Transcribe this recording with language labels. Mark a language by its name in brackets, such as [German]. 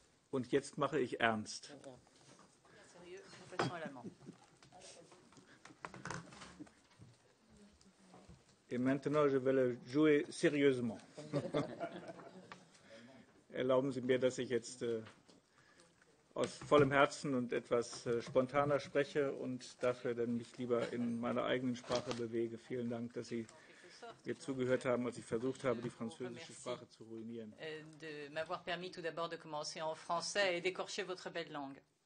[German] Und jetzt mache ich ernst. [French] Sérieux, nous passons à l'allemand. Et maintenant, je vais le jouer sérieusement. [German] Erlauben Sie mir, dass ich jetzt aus vollem Herzen und etwas spontaner spreche und dafür dann mich lieber in meiner eigenen Sprache bewege. Vielen Dank, dass Sie mir zugehört haben, als ich versucht habe, die französische Sprache zu ruinieren. [French] De m'avoir permis tout d'abord de commencer en français et d'écorcher votre belle langue.